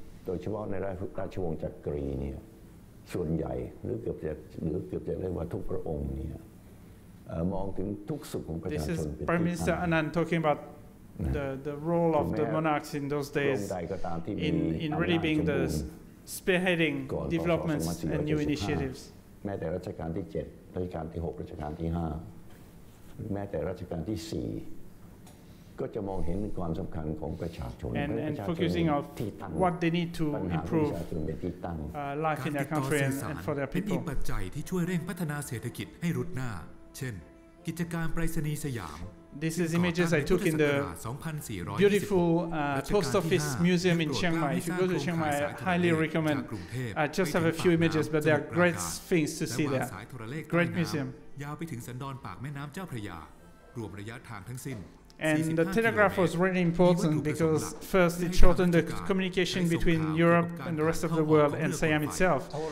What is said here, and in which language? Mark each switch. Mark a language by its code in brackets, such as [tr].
[th] โดยเฉพาะในราชวงศ์จักรีเนี่ยส่วนใหญ่หรือเกือบจะเรียกว่าทุกพระองค์เนี่ยมองถึงทุกสุขของประชาชน [en] This is Prime Minister Anand talking about the role of the monarchs in those days in really being the spearheading developments and new initiatives. [th] แม้แต่รัชกาลที่ 7 รัชกาลที่ 6 รัชกาลที่ 5 หรือแม้แต่รัชกาลที่ 4 ก็จะมองเห็นความสำคัญของประชาชน [en] and focusing on what they need to improve life in their country and for their people. [th] มีปัจจัยที่ช่วยเร่งพัฒนาเศรษฐกิจให้รุดหน้าเช่นกิจการไปรษณีย์สยาม [en] This is images I took in the beautiful post office museum in Chiang Mai. If you go to Chiang Mai, I highly recommend. I just have a few images, but there are great things to see there. Great museum. [th] ยาวไปถึงสันดอนปากแม่น้ำเจ้าพระยารวมระยะทางทั้งสิ้น [en] And the telegraph was really important because first it shortened the communication between Europe and the rest of the world and Siam itself.